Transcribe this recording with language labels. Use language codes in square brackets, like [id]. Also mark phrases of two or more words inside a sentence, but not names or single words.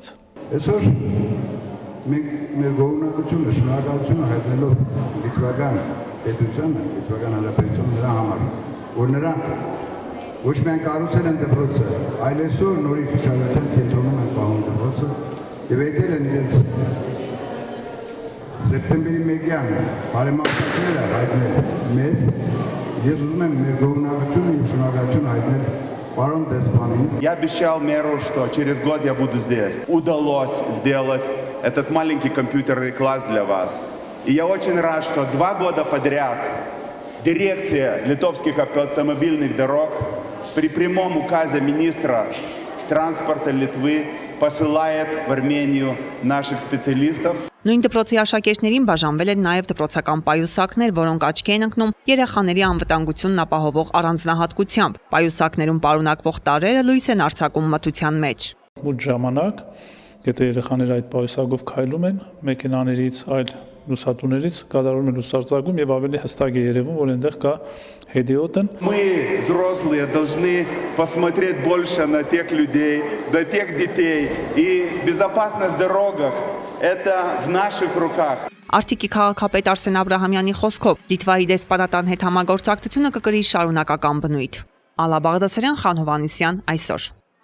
[hy] Այսօր մենք մեր գոհունակությունը, շնորհակալությունը հայտնելով լիտվական պետությանը, լիտվական հանրապետությանը նրա համար, որ նրանք ոչ միայն կառուցել են դպրոցը, այլ այսօր նորից ուշադրության կենտրոնում են պահում դպրոցը եւ եկել են իրենց սեպտեմբերի 1-յան բարեմաղթանքները հայտնել մեզ, ես ուզում եմ մեր գոհունակությունը եւ շնորհակալությունը հայտնել պարոն դեսպանին։ [ru] Я обещал мэру, что через год я буду здесь. Удалось сделать этот маленький компьютерный класс для вас. И я очень рад, что 2 года подряд дирекция литовских автомобильных дорог при прямом указе министра транспорта Литвы посылает в Армению наших специалистов. [hy] Նույն դպրոցի աշակերտներին բաժանվել են նաև դպրոցական պայուսակներ, որոնք աչքի են ընկնում երեխաների անվտանգությունն ապահովող առանձնահատկությամբ։ Պայուսակներում պարունակվող տարրերը լույս են արձակում մթության մեջ։ Մոտ ժամանակ, եթե երեխաները այդ պայուսակով քայլում են, մեքենաներից, այլ լուսատուներից կատարում են լուսարձակում եւ ավելի հստակ է երևում, որ այնտեղ կա հետիոտն։ [ru] Мы, взрослые, должны посмотреть больше на тех людей, на тех детей. И безопасность на дорогах это в наших руках. [hy] Արտիկի քաղաքապետ Արսեն Աբրահամյանի խոսքով Լիտվայի դեսպանատան հետ համագործակցությունը կկրի շարունակական բնույթ։ Ալա Բաղդասարյան, Խան Հովհաննիսյան, այսօր։